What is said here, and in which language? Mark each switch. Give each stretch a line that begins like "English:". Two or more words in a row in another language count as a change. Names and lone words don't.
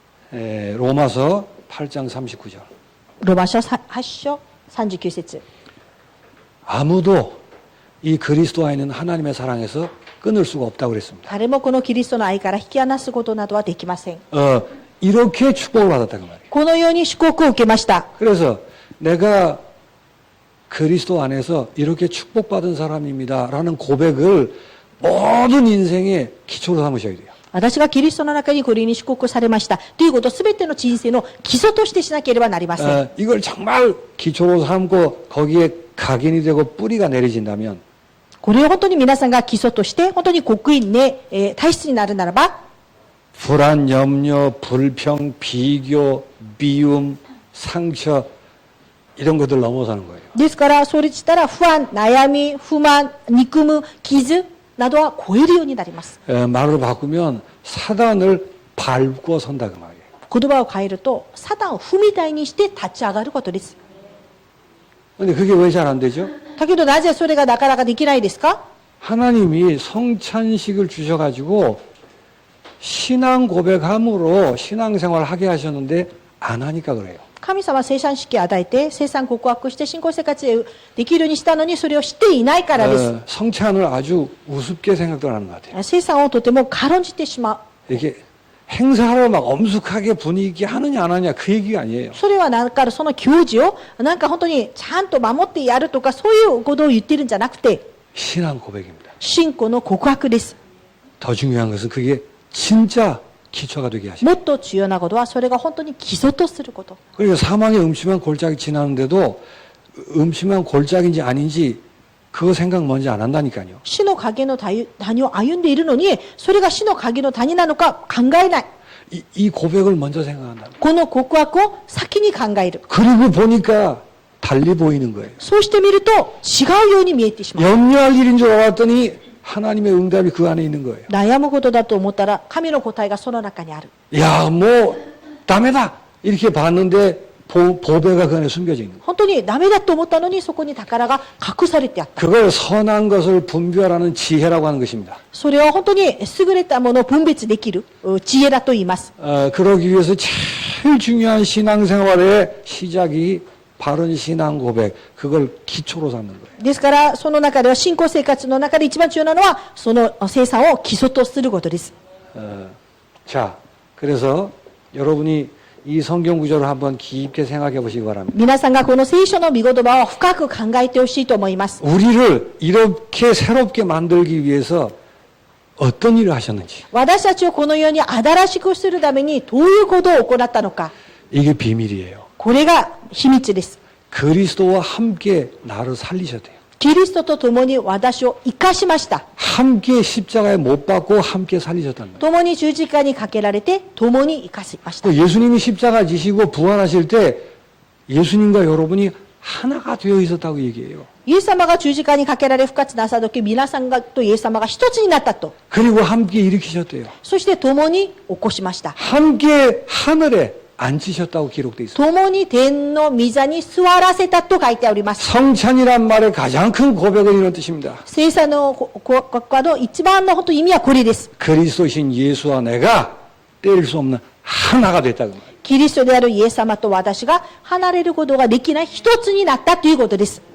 Korean: 로마서 8장 39절.
Japanese: ロマ書8章39節
Korean: 아무도 이 그리스도 안에 있는 하나님의 사랑에서 끊을 수가 없다고 그랬습니다.
Japanese: 誰もこのキリストの愛から引き離すことなどはできません。
Korean: 이렇게 축복을 받았다 그 말이에요.
Japanese: このように祝福を受けました。
Korean: 그래서 내가 그리스도 안에서 이렇게 축복받은 사람입니다라는 고백을 모든 인생의 기초로 삼으셔야 돼요.
Japanese: 私がキリストの中にこれに祝福されました。ということを全ての人生の基礎としてしなければなりません。
Korean: 이걸 정말 기초로 삼고 거기에 각인이 되고 뿌리가 내려진다면
Japanese: これを本当に皆さんが基礎として、本当に刻印ね、体質になるならば、
Korean: 불안, 염려, 불평, 비교, 미움, 상처 이런 것들 넘어서는 거예요.
Japanese: ですから、それしたら不安、悩み、不満、憎む、傷などは超えるようになります。
Korean: 말로 바꾸면 사단을 밟고 선다 그 말이에요.
Japanese: 言葉を変えると、サタンを踏み台にして立ち上がることです。
Korean: 근데 그게 왜 잘 안 되죠?
Japanese: だけどなぜそれがなかなかできないですか？
Korean: 하나님이 성찬식을 주셔가지고 신앙 고백함으로 신앙생활을 하게 하셨는데 안 하니까 그래요.
Japanese: 神様は生産式を与えて、生産告白して信仰生活できるようにしたのに、それをしていないからです。
Korean: 성찬을 아주 우습게 생각들 하는 것 같아요.
Japanese: 生産をとても軽んじてしまう。
Korean: 이게 행사로 막 엄숙하게 분위기 하느냐 안 하느냐 그 얘기가 아니에요.
Japanese: それはなんかその行事をなんか本当にちゃんと守ってやるとかそういうことを言ってるんじゃなくて
Korean: 신앙 고백입니다.
Japanese: 信仰の告白です。
Korean: 더 중요한 것은 그게 진짜 기초가 되게 하시고
Japanese: もっと重要なことはそれが本当に基礎とすること。
Korean: 그리고 사망의 음침한 골짜기 지나는데도 음침한 골짜기인지 아닌지 그거 생각 먼저 안 한다니까요.
Japanese: 死の影の谷を歩んでいるのにそれが死の影の谷なのか考えない。
Korean: 이 고백을 먼저 생각한다.
Japanese: この告白を先に考える。
Korean: 그리고 보니까 달리 보이는 거예요.
Japanese: そうしてみると違うように見えてしまう。
Korean: 염려할 일인 줄 알았더니 하나님의 응답이 그 안에 있는 거예요.
Japanese: 悩むことだと思ったら神の答えがその中にある。
Korean: 야, 뭐
Japanese: ダメだ
Korean: 이렇게 봤는데 보배가 그 안에 숨겨져 있는 거예요.
Japanese: 本当にダメだと思ったのにそこに宝が隠されてあった。
Korean: 그걸 선한 것을 분별하는 지혜라고 하는 것입니다.
Japanese: それを本当に優れたものを分別できる知恵だと言います。
Korean: 그러기 위해서 제일 중요한 신앙생활의 시작이 바른 신앙 고백, 그걸 기초로 삼는 거예요.
Japanese: ですから、その中では信仰生活の中で一番重要なのは、その生産を基礎とすることです。
Korean: 자, 그래서 여러분이 이 성경 구절을 한번 깊게 생각해 보시기 바랍니다.
Japanese: 皆さんがこの聖書の御言葉を深く考えてほしいと思います。
Korean: 우리를 이렇게 새롭게 만들기 위해서 어떤 일을 하셨는지
Japanese: 私たちをこのように新しくするためにどういうことを行ったのか。
Korean: 이게 비밀이에요.
Japanese: これが秘密です。
Korean: 그리스도와 함께 나를 살리셨대요.
Japanese: キリストと共に私を生かしました。
Korean: 함께 십자가에 못 박고 함께 살리셨다는 거예요.
Japanese: 共に十字架にかけられて共に生かしました。
Korean: 그 예수님이 십자가 지시고 부활하실 때 예수님과 여러분이 하나가 되어 있었다고 얘기해요.
Japanese: イエス様が十字架にかけられ復活なさった時、皆さんがとイエス様が一つになったと。
Korean: 그리고 함께 일으키셨대요.
Japanese: そして共に起こしました。
Korean: 함께 하늘에 앉히셨다고 기록되어 있어요.
Japanese: 共に天の御座に座らせたと書いております。
Korean: 성찬이란 말의 가장 큰 고백은 이런 뜻입니다.
Japanese: 聖餐の告白の一番の本当意味はこれです。
Korean: 그리스도신 예수와 내가 떼릴 수 없는 하나가 됐다고 말이에요.
Japanese: キリストであるイエス様と私が離れることができない一つになったということです。